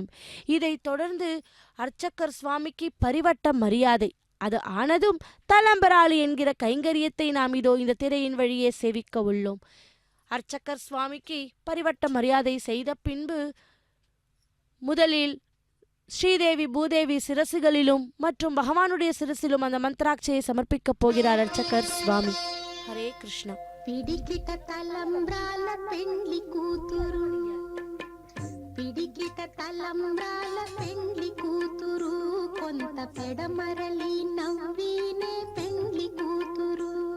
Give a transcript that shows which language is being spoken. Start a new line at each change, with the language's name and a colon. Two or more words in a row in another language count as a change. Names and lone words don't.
Tamil: இதை தொடர்ந்து அர்ச்சகர் சுவாமிக்கு பரிவட்ட மரியாதை அது ஆனதும் தலம்பராளி என்கிற கைங்கரியத்தை நாம் இதோ இந்த திரையின் வழியே சேவிக்க உள்ளோம். அர்ச்சகர் சுவாமிக்கு பரிவட்ட மரியாதை செய்த பின்பு முதலில் ஸ்ரீதேவி பூதேவி சிரசுகளிலும் மற்றும் பகவானுடைய சிரசிலும் அந்த மந்திராட்சியை சமர்ப்பிக்கப் போகிறார் அர்ச்சகர் சுவாமி. ஹரே கிருஷ்ணா.
Telugu: పిడికిట తలంబ్రాల పెండ్లి కూతురు, పిడికిట తలంబ్రాల పెండ్లి కూతురు, కొంత పెడమరలి నవ్వినే పెండ్లి కూతురు.